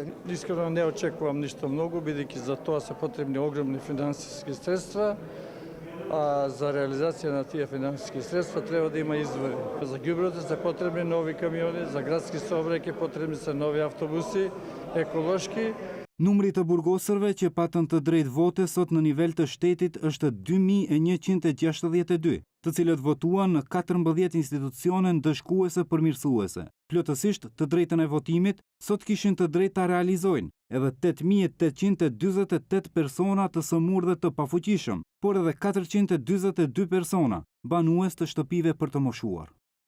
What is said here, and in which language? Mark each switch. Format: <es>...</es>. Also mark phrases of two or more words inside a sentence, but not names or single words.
<mk>Искрено не очекувам ништо многу, бидејќи за тоа се потребни огромни финансиски средства, а за реализација на тие финансиски средства треба да има извори. За ѓубрето се потребни нови камиони, за градски сообраќај потребни се нови автобуси, еколошки.</mk> <sq>Numri të burgosërve që patën të drejtë vote sot në nivel të shtetit është 2162, të cilët votuan në 14 institucione ndëshkuese përmirësuese. Plotësisht të drejtën e votimit sot kishin të drejtë ta realizojnë edhe 8848 persona të sëmurë dhe të pafuqishëm, por edhe 442 persona banues të shtëpive për të moshuar.</sq>